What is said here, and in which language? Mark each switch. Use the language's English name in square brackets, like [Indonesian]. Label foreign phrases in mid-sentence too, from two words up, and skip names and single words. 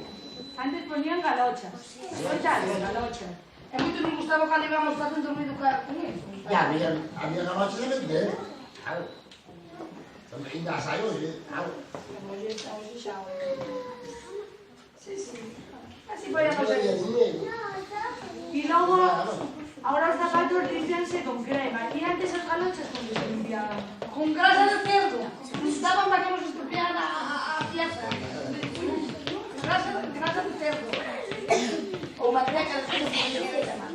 [Spanish] Antes ponían galochas. Galochas. [Galician] E moito nos gustaba cando íbamos facendo ruido con eso. [Spanish] Ya, había galochas de vender. [Galician] Claro. Ainda as hai hoxe, claro. Sí, sí. Así foi a Non nosa había vida. dinero. [Spanish] Y luego, ahora los zapatos limpianse con crema. Y antes las galochas cuando se limpiaban. Con grasa de cerdo. Nos daban para que nos estropeara a pieza. Grasa de cerdo. O manteca de cerdo, como se quiere llamar.